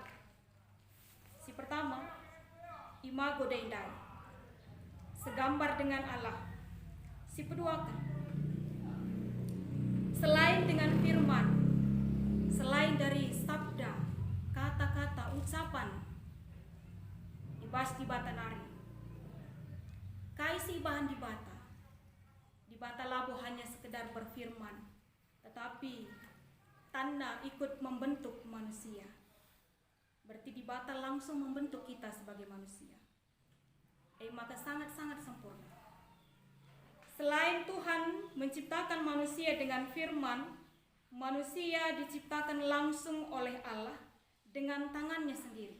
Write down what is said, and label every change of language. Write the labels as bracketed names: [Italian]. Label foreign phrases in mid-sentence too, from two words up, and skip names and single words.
[Indonesian] Si pertama, imago Dei, segambar dengan Allah. Si kedua, selain dengan firman, selain dari sabda, kata-kata, ucapan, [Batak Karo] ibas di Bata nari. Kaisi bahan di Bata. Di Bata labu [Indonesian] hanya sekedar berfirman, tetapi tanda ikut membentuk manusia. Berarti di Bata langsung membentuk kita sebagai manusia. Maka sangat-sangat sempurna. Selain Tuhan menciptakan manusia dengan firman, manusia diciptakan langsung oleh Allah dengan tangannya sendiri.